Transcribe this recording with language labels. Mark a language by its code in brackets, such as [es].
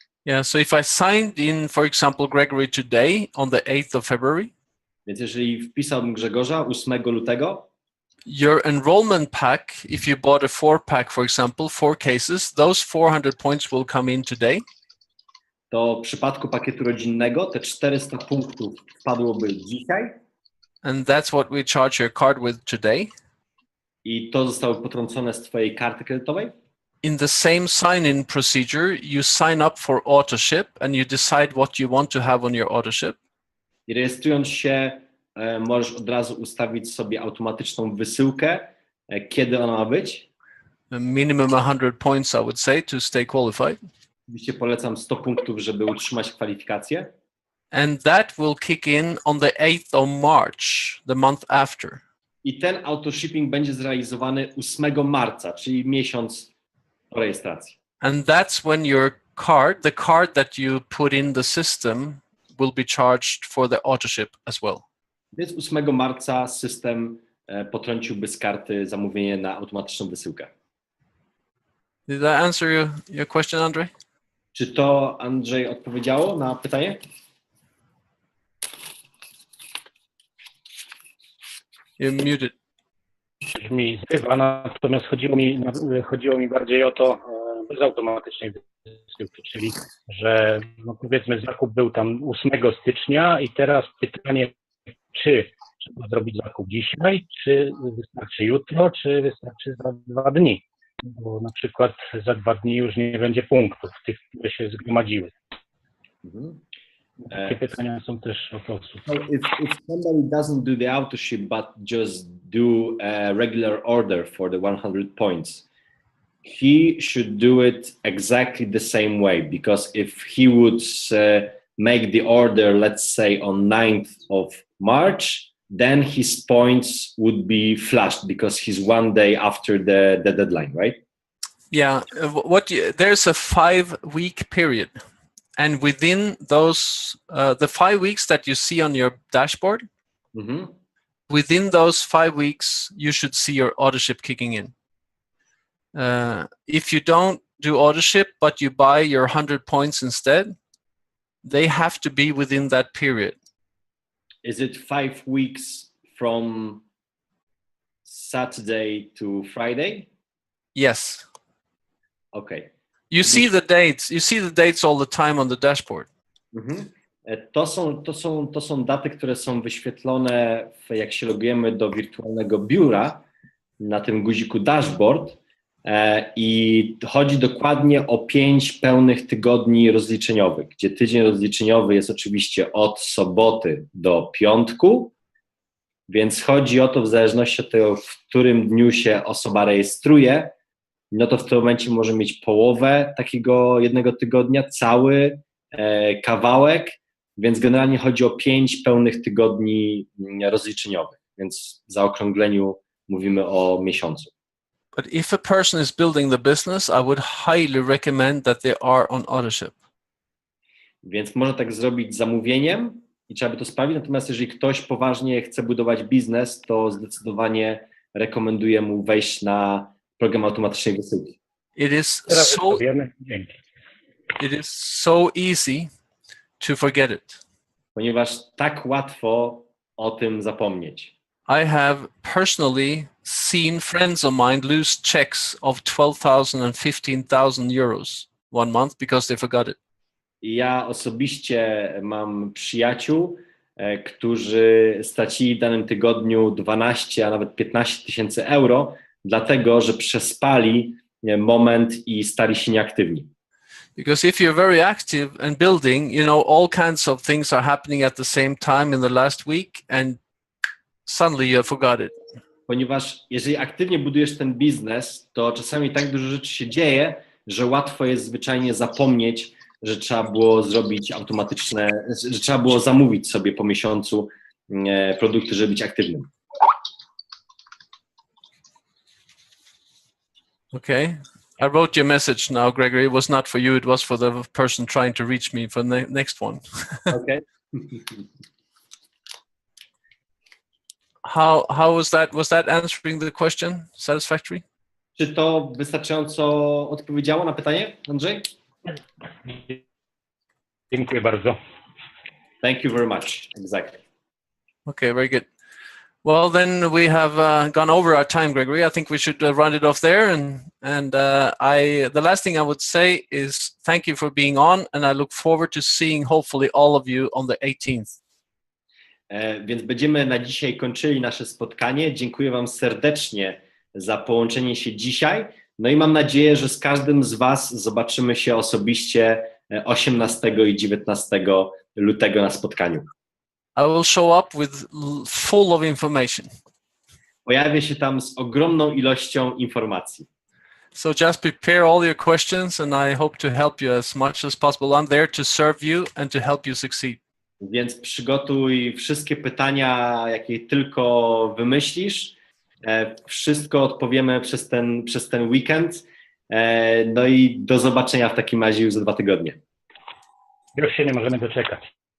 [en] Yeah, so if I signed in, for example, Gregory today on the 8th of February, [pl] więc jeżeli wpisałbym Grzegorza 8 lutego, [en] your enrollment pack, if you bought a 4-pack, for example, 4 cases, those 400 points will come in today. [pl] To w przypadku pakietu rodzinnego te 400 punktów wpadłoby dzisiaj. [en] And that's what we charge your card with today. [pl] I to zostało potrącone z twojej karty kredytowej. [en] In the same sign-in procedure, you sign up for autoship and you decide what you want to have on your autoship. [pl] I rejestrując się, możesz od razu ustawić sobie automatyczną wysyłkę, kiedy ona ma być. [en] Minimum 100 points, I would say, to stay qualified. [pl] Oczywiście polecam 100 punktów, żeby utrzymać kwalifikację. [en] And that will kick in on the 8th of March, the month after. [pl] I ten autoshipping będzie zrealizowany 8 marca, czyli miesiąc po rejestracji. [en] And that's when your card, the card that you put in the system, will be charged for the autoship as well. [pl] Więc 8 marca system potrąciłby z karty zamówienie na automatyczną wysyłkę. [en] Did that answer your question, Andrzej? [pl] Czy to, Andrzej, odpowiedziało na pytanie? [en] You're muted. [pl] Mi zrywa, natomiast chodziło mi bardziej o to bez automatycznej wysyłki, czyli że no powiedzmy zakup był tam 8 stycznia i teraz pytanie, czy trzeba zrobić zakup dzisiaj, czy wystarczy jutro, czy wystarczy za 2 dni, bo na przykład za 2 dni już nie będzie punktów, tych, które się zgromadziły. Takie pytania są też o to. [en] So if somebody doesn't do the autoship but just do a regular order for the 100 points, he should do it exactly the same way, because if he would make the order, let's say on 9th of March, then his points would be flashed because he's 1 day after the deadline, right? Yeah, there's a 5-week period. And within those, the 5 weeks that you see on your dashboard, within those 5 weeks, you should see your autoship kicking in. If you don't do autoship, but you buy your 100 points instead, they have to be within that period. Is it 5 weeks from Saturday to Friday? Yes. Okay. You see the dates. You see the dates all the time on the dashboard. [pl] To są daty, które są wyświetlone, jak się logujemy do wirtualnego biura na tym guziku dashboard i chodzi dokładnie o 5 pełnych tygodni rozliczeniowych, gdzie tydzień rozliczeniowy jest oczywiście od soboty do piątku Więc chodzi o to, w zależności od tego, w którym dniu się osoba rejestruje, no to w tym momencie może mieć połowę takiego jednego tygodnia, cały kawałek, więc generalnie chodzi o 5 pełnych tygodni rozliczeniowych, więc w zaokrągleniu mówimy o miesiącu. [en] But if a person is building the business, I would highly recommend that they are on authorship. [pl] Więc można tak zrobić zamówieniem i trzeba by to sprawić, natomiast jeżeli ktoś poważnie chce budować biznes, to zdecydowanie rekomenduję mu wejść na program automatycznej wysyłki. [en] It is [pl] Teraz [en] so [pl] wiemy. Dzięki. [en] it is so easy to forget it. [pl] Ponieważ tak łatwo o tym zapomnieć. [en] I have personally seen friends of mine lose checks of 12,000 and 15,000 euros one month because they forgot it. [pl] I ja osobiście mam przyjaciół, którzy stracili w danym tygodniu 12, a nawet 15 tysięcy euro, dlatego że przespali moment i stali się nieaktywni. [en] Because if you're very active and building, you know, all kinds of things are happening at the same time in the last week and suddenly you forgot it. [pl] Ponieważ jeżeli aktywnie budujesz ten biznes, to czasami tak dużo rzeczy się dzieje, że łatwo jest zwyczajnie zapomnieć, że trzeba było zrobić automatyczne, że trzeba było zamówić sobie po miesiącu produkty, żeby być aktywnym. [en] Okay. I wrote your message now, Gregory. It was not for you. It was for the person trying to reach me for the next one. Okay. How was that? Was that answering the question satisfactory? [pl] Czy to wystarczająco odpowiedziało na pytanie, Andrzej? Dziękuję bardzo. [en] Thank you very much. Exactly. Okay, very good. Well, then we have gone over our time, Gregory. I think we should run it off there. And the last thing I would say is thank you for being on, and I look forward to seeing hopefully all of you on the 18th. [pl] Więc będziemy na dzisiaj kończyli nasze spotkanie. Dziękuję Wam serdecznie za połączenie się dzisiaj. No i mam nadzieję, że z każdym z Was zobaczymy się osobiście 18 i 19 lutego na spotkaniu. [en] I will show up with full of information. [pl] Pojawię się tam z ogromną ilością informacji. [en] So just prepare all your questions and I hope to help you as much as possible. I'm there to serve you and to help you succeed. [pl] Więc przygotuj wszystkie pytania, jakie tylko wymyślisz. Wszystko odpowiemy przez ten weekend. No i do zobaczenia w takim razie już za 2 tygodnie. Już się nie możemy doczekać.